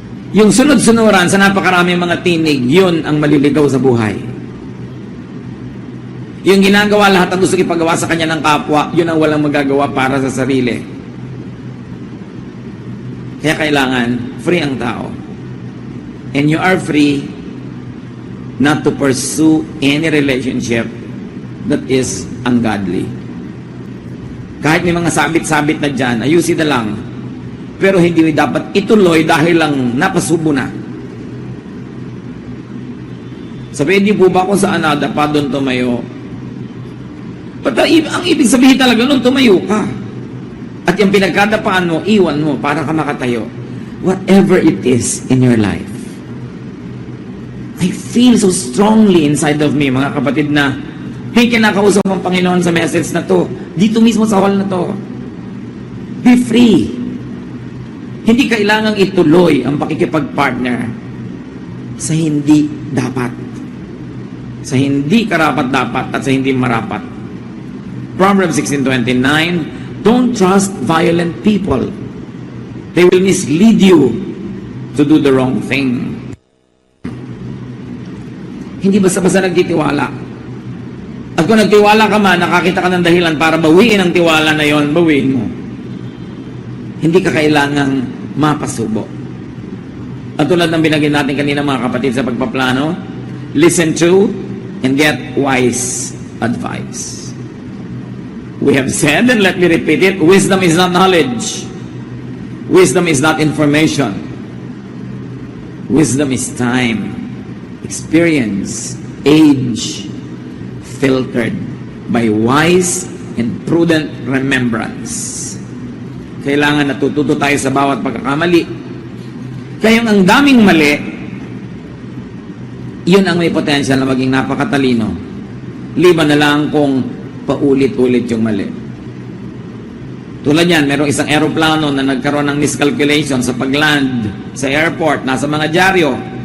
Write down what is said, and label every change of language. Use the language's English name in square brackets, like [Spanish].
[Filipino] Yung sunod-sunuran sa napakaraming mga tinig, yun ang maliligaw sa buhay. Yung ginagawa lahat ang gusto ipagawa sa kanya ng kapwa, yun ang walang magagawa para sa sarili. Kaya kailangan free ang tao. [English] And you are free not to pursue any relationship that is ungodly. [Filipino] Kahit may mga sabit-sabit na dyan, ayusin na lang. Pero hindi dapat ituloy dahil lang napasubo na. Sabihin niyo po ba kung saan pa doon tumayo? But ang ibig sabihin talaga nun, tumayo ka. At yung pinagkadapaan mo, iwan mo para ka makatayo. [English] Whatever it is in your life. [Filipino] I feel so strongly inside of me, mga kapatid, na may kinakausap ang Panginoon sa message na to. Dito mismo sa hall na to. [English] Be free. [Filipino] Hindi kailangang ituloy ang pakikipag-partner sa hindi dapat. Sa hindi karapat-dapat at sa hindi marapat. [English] Proverbs 16:29, don't trust violent people. They will mislead you to do the wrong thing. [Filipino] Hindi basta-basta nagtitiwala. At kung nagtiwala ka man, nakakita ka ng dahilan para bawiin ang tiwala na yon, bawiin mo. Hindi ka kailangang mapasubo. At tulad ng binagin natin kanina mga kapatid sa pagpaplano, [English] listen to and get wise advice. We have said, and let me repeat it, wisdom is not knowledge. Wisdom is not information. Wisdom is time, experience, age, filtered by wise and prudent remembrance. [Filipino] Kailangan natututo tayo sa bawat pagkakamali. Kaya ang daming mali, yun ang may potential na maging napakatalino. Liban na lang kung paulit-ulit yung mali. Tulad yan, merong isang aeroplano na nagkaroon ng miscalculation sa pagland sa airport, nasa mga dyaryo.